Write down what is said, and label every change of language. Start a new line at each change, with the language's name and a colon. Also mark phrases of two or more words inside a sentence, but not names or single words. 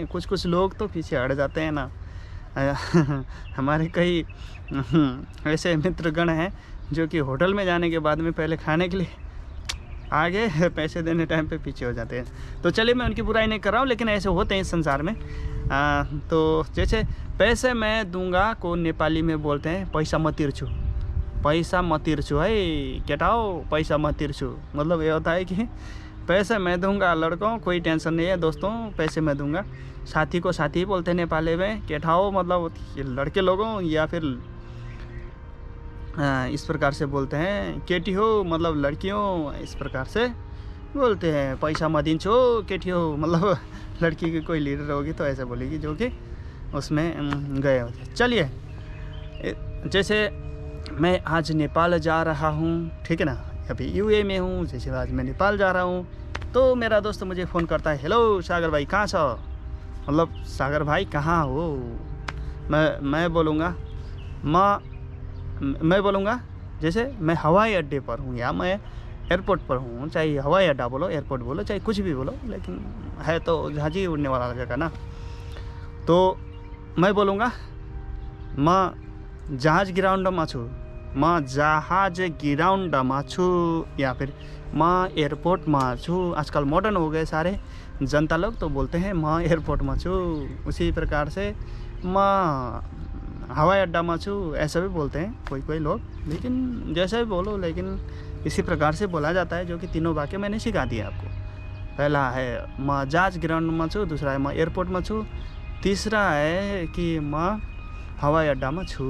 Hindi: कुछ लोग तो पीछे हट जाते हैं ना। हमारे कई ऐसे मित्रगण हैं जो कि होटल में जाने के बाद में पहले खाने के लिए आगे, पैसे देने टाइम पे पीछे हो जाते हैं। तो चलिए मैं उनकी बुराई नहीं कर रहा हूँ, लेकिन ऐसे होते हैं इस संसार में। तो जैसे पैसे मैं दूंगा को नेपाली में बोलते हैं
Nepali: पैसा म तिर्छु, पैसा म तिर्छु है केटाओ, पैसा म तिर्छु।
Hindi: मतलब ये होता है कि पैसे मैं दूंगा लड़कों, कोई टेंशन नहीं है दोस्तों, पैसे मैं दूंगा। साथी को साथी बोलते हैं नेपाली में, केटाओ मतलब लड़के लोगों, या फिर इस प्रकार से बोलते हैं
Nepali: केटी हो
Hindi: मतलब लड़कियों, इस प्रकार से बोलते हैं।
Nepali: पैसा म दिन्छु केटी हो
Hindi: मतलब लड़की की कोई लीडर होगी तो ऐसे बोलेगी, जो कि उसमें गए होते। चलिए, जैसे मैं आज नेपाल जा रहा हूँ, ठीक है ना, अभी यूए में हूँ, जैसे आज मैं नेपाल जा रहा हूँ, तो मेरा दोस्त मुझे फ़ोन करता है, हेलो
Nepali: सागर भाई कहाँ छ,
Hindi: मतलब सागर भाई कहाँ हो। मैं बोलूँगा जैसे मैं हवाई अड्डे पर हूँ या मैं एयरपोर्ट पर हूँ, चाहे हवाई अड्डा बोलो, एयरपोर्ट बोलो, चाहे कुछ भी बोलो, लेकिन है तो जहाज ही उड़ने वाला जगह ना। तो मैं बोलूँगा
Nepali: म जहाज ग्राउन्डमा छु, म जहाज ग्राउन्डमा छु,
Hindi: या फिर
Nepali: म एयरपोर्टमा छु।
Hindi: आजकल मॉडर्न हो गए सारे जनता लोग, तो बोलते हैं
Nepali: म एयरपोर्टमा छु।
Hindi: उसी प्रकार से
Nepali: म हवाई अड्डा में छु,
Hindi: ऐसा भी बोलते हैं कोई लोग, लेकिन जैसा भी बोलो, लेकिन इसी प्रकार से बोला जाता है, जो कि तीनों वाक्य मैंने सिखा दिया आपको। पहला है
Nepali: म जहाज ग्राउंड में छु,
Hindi: दूसरा है
Nepali: म एयरपोर्ट में छु,
Hindi: तीसरा है कि
Nepali: म हवाई अड्डा में छु।